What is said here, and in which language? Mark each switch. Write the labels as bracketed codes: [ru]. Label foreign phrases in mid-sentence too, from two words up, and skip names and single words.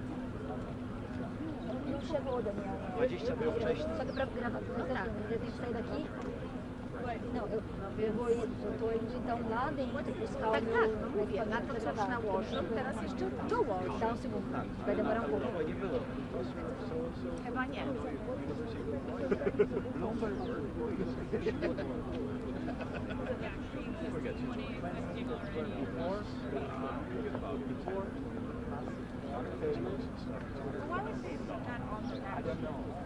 [pt] Não chegou, Daniel. Só que pra gravar, eu tenho que sair daqui. Não, eu vou indo então lá dentro buscar o meu equipamento pra gravar. Dá um segundo, vai demorar um pouco. [pl] Chyba nie. [en] Why would they put that on the national?